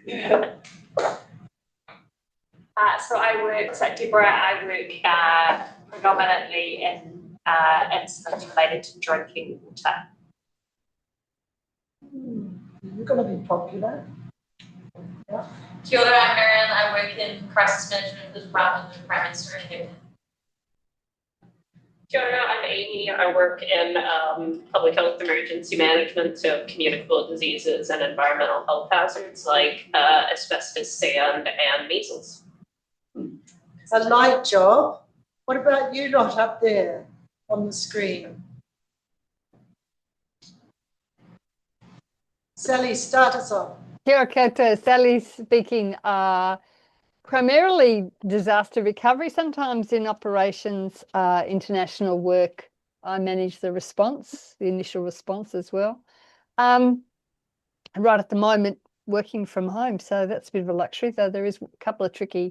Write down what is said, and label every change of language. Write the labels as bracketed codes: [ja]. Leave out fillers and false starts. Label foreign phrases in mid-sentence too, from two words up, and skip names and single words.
[en] So at Deborah, I work predominantly in incidents related to drinking water. You're going to be popular. Yeah. [mi] Kia ora, [en] I'm Marion. I work in crisis management with Department of Prime Minister and Cabinet. [mi] Kia ora, [en] I'm Amy. I work in public health emergency management, so communicable diseases and environmental health hazards like asbestos, sand, and measles. A light job. What about you lot up there on the screen? Sally, start us off. [mi] Kia ora koutou, [en] Sally speaking. Primarily disaster recovery, sometimes in operations, international work. I manage the response, the initial response as well. Right at the moment, working from home, so that's a bit of a luxury, though there is a couple of tricky.